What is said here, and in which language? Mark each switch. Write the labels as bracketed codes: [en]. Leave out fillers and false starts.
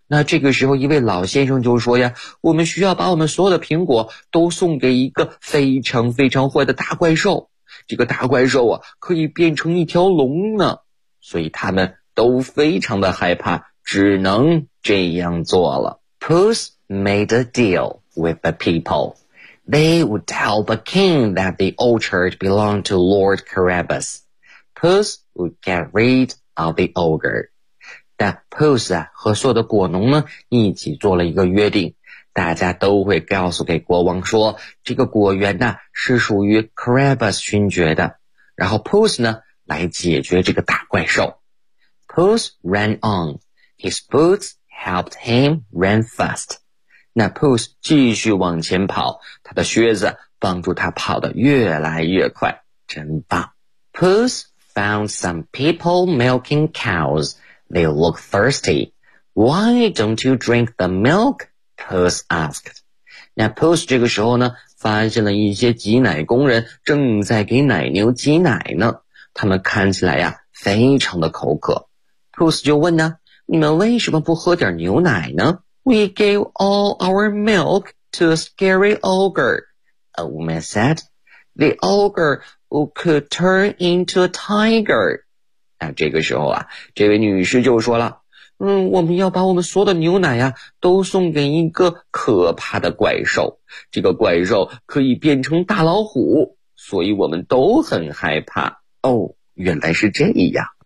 [zh] 那这个时候一位老先生就说呀，我们需要把我们所有的苹果都送给一个非常非常坏的大怪兽，这个大怪兽啊可以变成一条龙呢，所以他们都非常的害怕，只能这样做了。 [en] Puss made a deal with the people. They would tell the king that the orchard belonged to Lord Carabas. Puss would get rid of the ogre. [zh] 但 Puss 啊和所有的果农呢一起做了一个约定，大家都会告诉给国王说，这个果园呢是属于 Carabas 勋爵的，然后 Puss 呢来解决这个大怪兽。 [en] Puss ran on. His boots helped him run fast. [zh] 那 Puss 继续往前跑，他的靴子帮助他跑得越来越快，真棒。 [en] Puss found some people milking cowsThey look thirsty. Why don't you drink the milk? Puss asked. [zh] 那 Puss 这个时候呢，发现了一些挤奶工人正在给奶牛挤奶呢。他们看起来呀，非常的口渴。 Puss 就问呢，你们为什么不喝点牛奶呢？ [en] We gave all our milk to a scary ogre, a woman said. The ogre who could turn into a tiger. [zh] 那这个时候啊，这位女士就说了，嗯，我们要把我们所有的牛奶啊都送给一个可怕的怪兽，这个怪兽可以变成大老虎，所以我们都很害怕。哦，原来是这样。